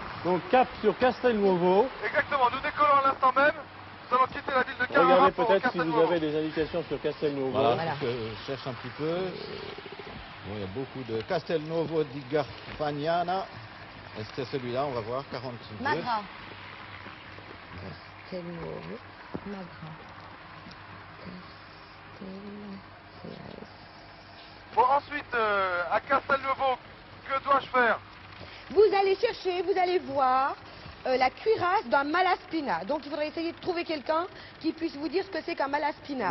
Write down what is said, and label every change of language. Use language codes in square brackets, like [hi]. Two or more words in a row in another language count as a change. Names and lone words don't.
[fr] Donc cap sur Castelnuovo. Exactement. Nous décollons à l'instant même. Nous allons quitter la ville de Carrara Regardez pour peut-être si vous Castelnuovo. avez des indications sur Castelnuovo. Voilà, Voilà. c'est ce que je cherche un petit peu. Bon, il y a beaucoup de Castelnuovo di Garfagnana. Est-ce que c'est celui-là? On va voir. 42. Magra. Castelnuovo. Magra. Bon, ensuite, à Castelnuovo, que dois-je faire? Vous allez chercher, vous allez voir la cuirasse d'un malaspina. Donc il faudrait essayer de trouver quelqu'un qui puisse vous dire ce que c'est qu'un malaspina.